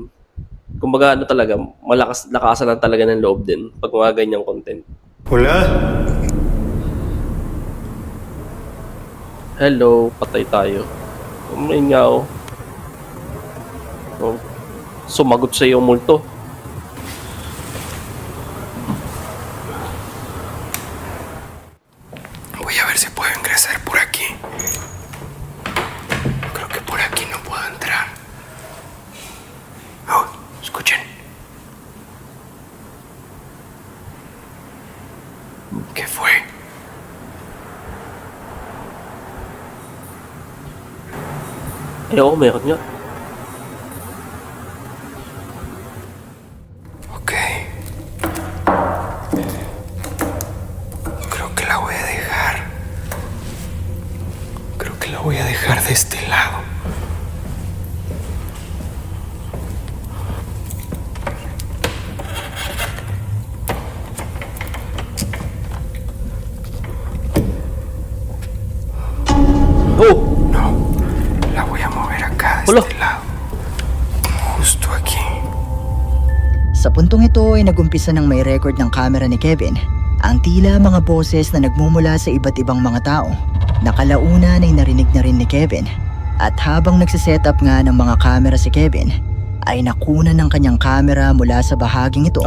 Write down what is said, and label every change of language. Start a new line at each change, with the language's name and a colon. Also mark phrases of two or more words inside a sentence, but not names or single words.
Filipino: Kumbaga ano talaga, lakasan lang talaga ng loob din pag mga ganyang content. Hola. Hello, patay tayo. Umain nga ako. Oh, sumagot sa iyo multo.
Spanish: Voy a ver si puedo ingresar por aquí. Creo que por aquí no puedo entrar. Oh, escuchen. ¿Qué fue?
Filipino: Eh oo, meron nga. Ok.
Spanish: Creo que la voy a dejar. Creo que la voy a dejar de este lado. Oh! No, la voy a mover acá de Hola. este lado. Justo aquí.
Filipino: Sa puntong ito ay nagumpisa ng may record ng camera ni Kevin ang tila mga boses na nagmumula sa iba't ibang mga tao. Nakalaunan ay narinig na rin ni Kevin at habang nagsiset up nga ng mga camera si Kevin ay nakuna ng kanyang camera mula sa bahaging ito